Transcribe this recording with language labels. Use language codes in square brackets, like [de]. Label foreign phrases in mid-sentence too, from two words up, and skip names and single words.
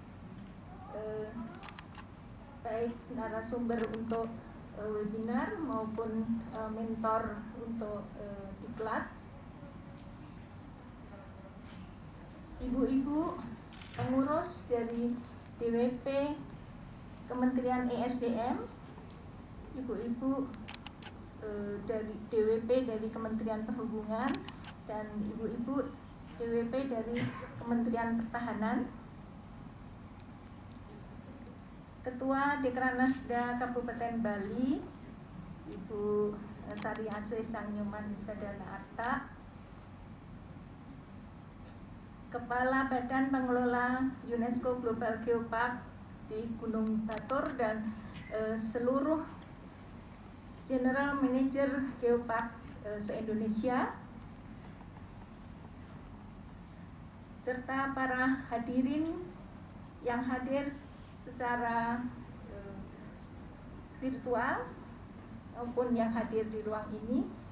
[id] baik narasumber untuk webinar maupun mentor untuk diklat, ibu-ibu pengurus dari DWP Kementerian ESDM, ibu-ibu dari DWP dari Kementerian Perhubungan, dan ibu-ibu DWP dari Kementerian Pertahanan, Ketua Dekranasda Kabupaten Bali Ibu Sari Asih Sang Nyoman Sedana Arta, Kepala Badan Pengelola UNESCO Global Geopark di Gunung Batur dan seluruh General Manager Geopark se-Indonesia, serta para hadirin yang hadir secara virtual maupun yang hadir di ruang ini.